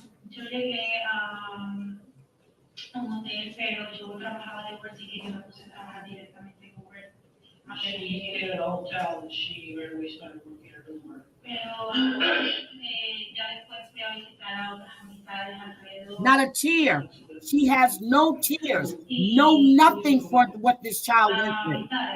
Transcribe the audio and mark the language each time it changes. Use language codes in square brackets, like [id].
[es] Yo llegué a un hotel, pero yo trabajaba de Uber, así que yo me puse a trabajar directamente en Uber. [en] She stayed at a hotel and she right away started working at Uber. [es] Pero ya después fui a visitar a otras amistades alrededor. [en] Not a tear. She has no tears, no nothing for what this child went through.